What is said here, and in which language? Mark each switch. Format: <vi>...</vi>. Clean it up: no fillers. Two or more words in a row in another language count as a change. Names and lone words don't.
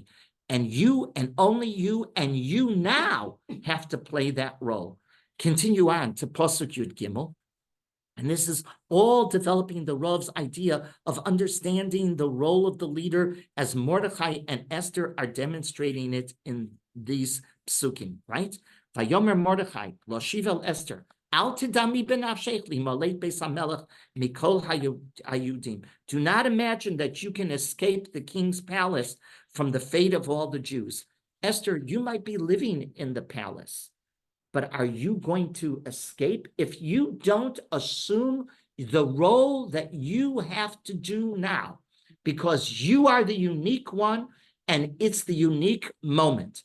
<en>And you, and only you, and you now have to play that role. Continue on to</en> <he>פסוק יוד גימל.</he> <en>And this is all developing the Rav's idea of understanding the role of the leader, as Mordechai and Esther are demonstrating it in these psukim, right?</en> <he>ויאמר מרדכי, להשיב אל אסתר אל תדמי בנפשך להמלט בית המלך מכל היהודים.</he> <en>Do not imagine that you can escape the king's palace from the fate of all the Jews. Esther, you might be living in the palace, but are you going to escape? If you don't assume the role that you have to do now, because you are the unique one and it's the unique moment.</en>